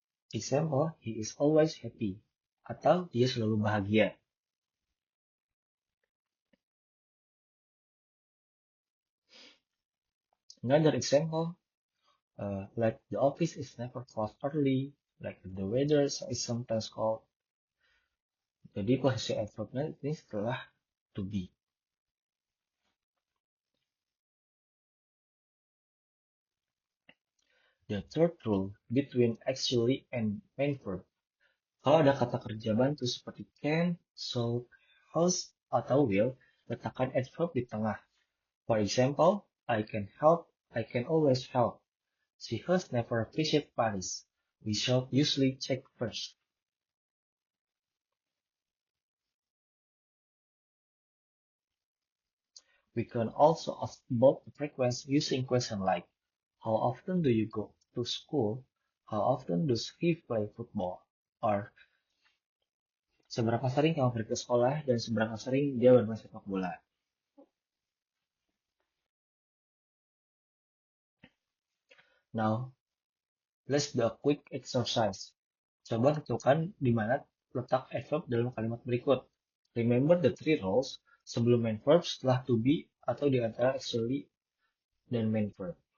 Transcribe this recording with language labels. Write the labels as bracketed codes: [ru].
[en] Example, he is always happy. [id] Atau dia selalu bahagia. [en] Another example, like the office is never closed early, like the weather is sometimes cold. [id] Jadi posisi adverbnya ini setelah to be. [en] The third rule between actually and main verb. [id] Kalau ada kata kerja bantu seperti can, should, has, atau will, letakkan adverb di tengah. [en] For example, I can help, I can always help. She has never visited Paris. We should usually check first. We can also ask about the frequency using questions like, how often do you go to school? How often does he play football? [id] Or, seberapa sering kamu pergi ke sekolah dan seberapa sering dia bermain sepak bola? [en] Now, let's do a quick exercise. [id] Coba tentukan di mana letak adverb dalam kalimat berikut. [en] Remember the three rules [id] sebelum main verb, setelah to be, atau di antara [en] actually dan main verb.